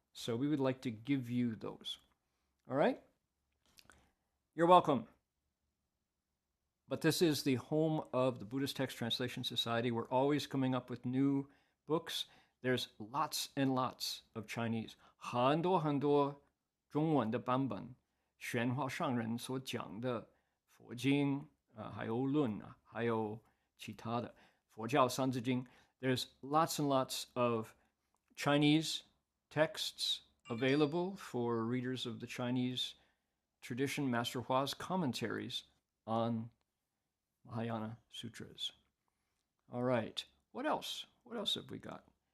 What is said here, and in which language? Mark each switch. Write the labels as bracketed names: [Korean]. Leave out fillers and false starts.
[English] So we would like to give you those. All right? You're welcome. But this is the home of the Buddhist Text Translation Society. We're always coming up with new books. There's lots and lots of Chinese. [Chinese] 很多很多中文的版本，玄化上人所讲的佛经，还有论啊，还有其他的佛教三字经。 [English] There's lots and lots of Chinese texts available for readers of the Chinese tradition. Master Hua's commentaries on Mahayana Sutras. All right. What else? What else have we got?